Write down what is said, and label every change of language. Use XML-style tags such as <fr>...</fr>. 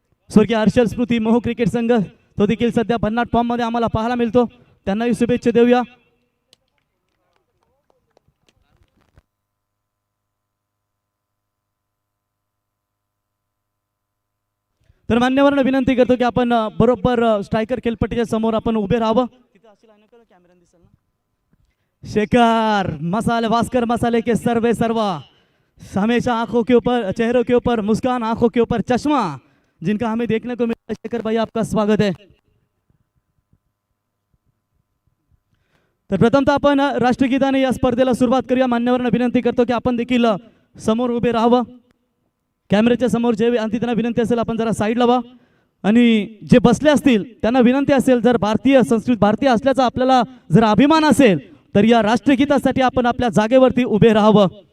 <mr>स्वर्गीय हर्षल स्मृती मोह क्रिकेट संघ तो देखील सध्या भन्नाट फॉर्म मध्ये आम्हाला पाहायला मिळतो, त्यांनाही शुभेच्छा देऊया. तर मान्यवरांना विनंती करतो की आपण बरोबर स्ट्रायकर खेळपट्टीच्या समोर आपण उभे राहावं.</mr> <hi>शेखर मसाले वास्कर मसाले के सर्व हमेशा आंखों के ऊपर चेहरों के ऊपर मुस्कान, आंखों के ऊपर चश्मा जिनका हमें देखने को मिला. शेखर भाई आपका स्वागत है.</hi> <mr>तर प्रथमतः आपण राष्ट्रगीताने या स्पर्धेला सुरुवात करूया. मान्यवरांना विनंती करतो की आपण देखील समोर उभे राहावं. कॅमेऱ्याच्या समोर जे आणखी त्यांना विनंती असेल आपण जरा साईडला व्हा आणि जे बसले असतील त्यांना विनंती असेल, जर भारतीय संस्कृती भारतीय असल्याचा आपल्याला जर अभिमान असेल तर या राष्ट्रगीतासाठी आपण आपल्या जागेवरती उभे राहावं.</mr>